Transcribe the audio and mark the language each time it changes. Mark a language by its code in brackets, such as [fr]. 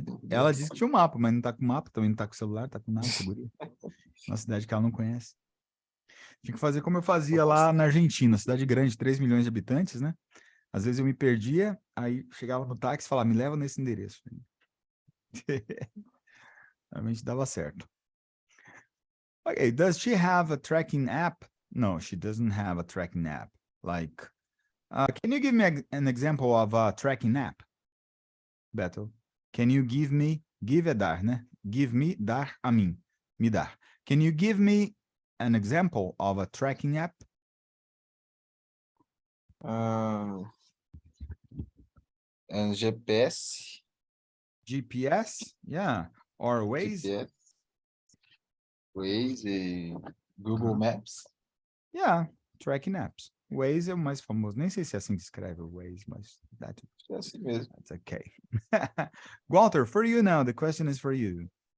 [pt] Ela disse que tinha um mapa, mas não tá com mapa, também não tá com celular, tá com nada, seguro. Na cidade que ela não conhece. Tinha que fazer como eu fazia lá na Argentina, cidade grande, 3 milhões de habitantes, né? Às vezes eu me perdia, aí chegava no táxi e falava, me leva nesse endereço. Realmente dava certo. [en] Okay, does she have a tracking app? No, she doesn't have a tracking app. Like, can you give me an example of a tracking app? Beto, can you give me, give [pt] é dar, né? [en] Give me, [pt] dar a mim, me dar. [en] Can you give me an example of a tracking app? And GPS. GPS, yeah, or Waze. GPS. Waze, Google Maps. Yeah, tracking apps. [pt] Waze é o mais famoso. Nem sei se é assim que escreve o Waze, mas É assim mesmo. [en] that's okay. Walter, for you now, the question is for you.